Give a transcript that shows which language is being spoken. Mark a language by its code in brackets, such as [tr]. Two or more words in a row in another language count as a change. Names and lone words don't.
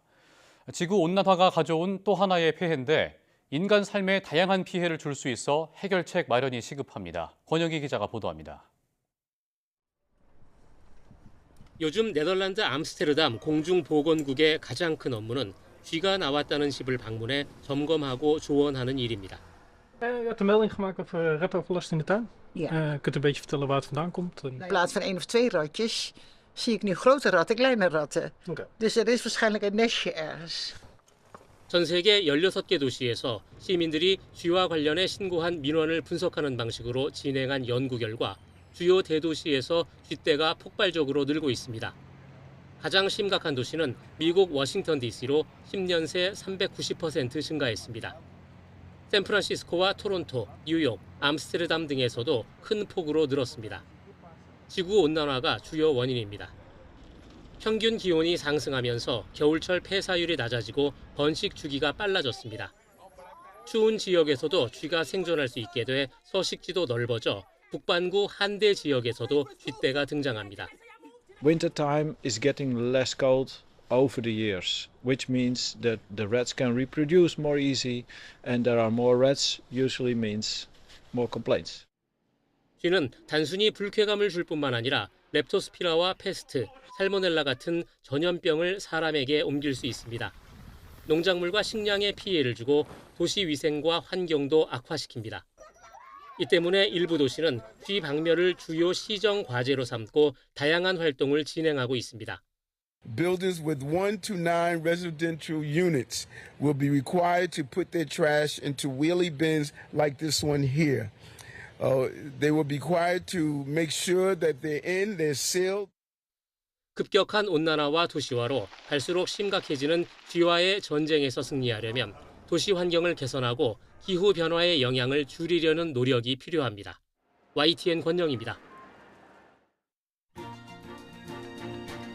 [ko] 지구온난화가 가져온 또 하나의 폐해인데 인간 삶에 다양한 피해를 줄 수 있어 해결책 마련이 시급합니다. 권혁희 기자가 보도합니다. 요즘 네덜란드 암스테르담 공중보건국의 가장 큰 업무는 쥐가 나왔다는 집을 방문해 점검하고 조언하는 일입니다. [nl] Je hebt een melding gemaakt over ratoverlast in de tuin. Ja. Kunt u een beetje vertellen waar het vandaan komt? In plaats van 1 of 2 ratjes zie ik nu grote ratten, kleine ratten. Okay. Dus er is waarschijnlijk een nestje ergens. [ko] 전 세계 16개 도시에서 시민들이 쥐와 관련해 신고한 민원을 분석하는 방식으로 진행한 연구 결과 주요 대도시에서 쥐떼가 폭발적으로 늘고 있습니다. 가장 심각한 도시는 미국 워싱턴 DC로 10년 새 390% 증가했습니다. 샌프란시스코와 토론토, 뉴욕, 암스테르담 등에서도 큰 폭으로 늘었습니다. 지구온난화가 주요 원인입니다. 평균 기온이 상승하면서 겨울철 폐사율이 낮아지고 번식 주기가 빨라졌습니다. 추운 지역에서도 쥐가 생존할 수 있게 돼 서식지도 넓어져 북반구 한대 지역에서도 쥐떼가 등장합니다. [en] Wintertime is getting less cold over the years, which means that the rats can reproduce more easy and there are more rats usually means more complaints. [ko] 쥐는 단순히 불쾌감을 줄 뿐만 아니라 렙토스피라와 페스트, 살모넬라 같은 전염병을 사람에게 옮길 수 있습니다. 농작물과 식량에 피해를 주고 도시 위생과 환경도 악화시킵니다. 이 때문에 일부 도시는 쥐 박멸을 주요 시정 과제로 삼고 다양한 활동을 진행하고 있습니다. [en] Buildings with 1 to 9 residential units will be required to put their trash into wheelie bins like this one here. They will be required to make sure that they're sealed. [ko] 급격한 온난화와 도시화로 갈수록 심각해지는 쥐와의 전쟁에서 승리하려면 도시 환경을 개선하고 기후 변화의 영향을 줄이려는 노력이 필요합니다. YTN 권영입니다.